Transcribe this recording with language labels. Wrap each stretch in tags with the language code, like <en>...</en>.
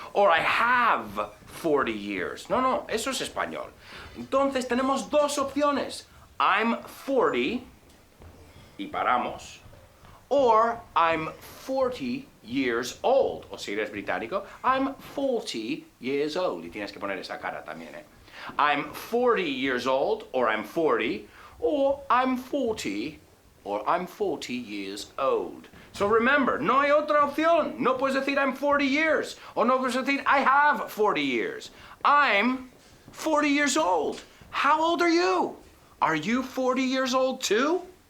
<en>Or I have 40 years.</en> <es>No, eso es español. Entonces tenemos dos opciones.</es> <en>I'm 40</en> <es>y paramos.</es> <en>Or I'm 40 years old.</en> <es>O si eres británico,</es> <en>I'm 40 years old.</en> <es>Y tienes que poner esa cara también, ¿eh?</es> <en>I'm 40 years old, or I'm 40, or I'm 40, or I'm 40 years old. So remember,</en> <es>no hay otra opción. No puedes decir</es> <en>I'm 40 years.</en> <es>O no puedes decir</es> <en>I have 40 years. I'm 40 years old. How old are you? Are you 40 years old too?</en>